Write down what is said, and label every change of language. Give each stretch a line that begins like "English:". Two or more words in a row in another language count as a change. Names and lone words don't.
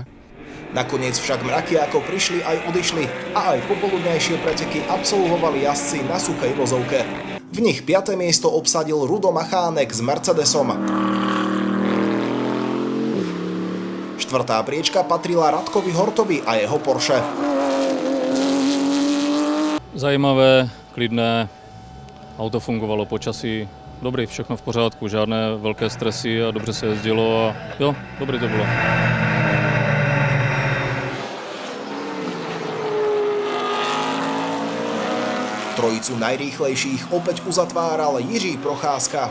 Slovak: Nakoniec však mraky ako prišli aj odišli a aj popoludnejšie preteky absolvovali jazdci na suchej vozovke. V nich 5. miesto obsadil Rudo Machánek s Mercedesom. 4. priečka patrila Radkovi Hortovi a jeho Porsche.
Czech: Zajímavé, klidné, auto fungovalo počasí, dobrý, všechno v pořádku, žádné velké stresy a dobře se jezdilo a jo, dobrý to bylo.
Slovak: Trojicu najrýchlejších opäť uzatváral Jiří Procházka.